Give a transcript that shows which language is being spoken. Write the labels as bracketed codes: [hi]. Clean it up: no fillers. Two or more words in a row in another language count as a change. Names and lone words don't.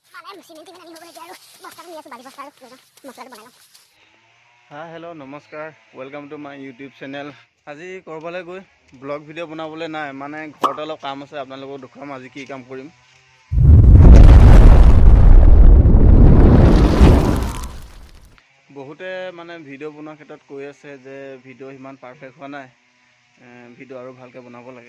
[en] हाँ हेलो नमस्कार welcome to my YouTube channel. [as] আজি কৰবালৈ গৈ ব্লগ ভিডিঅ' বনাবলৈ নাই মানে ঘৰতে অলপ কাম আছে আপোনালোকক দেখুৱাম আজি কি কাম কৰিম। বহুতে মানে ভিডিঅ' বনোৱাৰ ক্ষেত্ৰত কৈ আছে যে ভিডিঅ' ইমান পাৰফেক্ট হোৱা নাই, ভিডিঅ' আৰু ভালকৈ বনাব লাগে।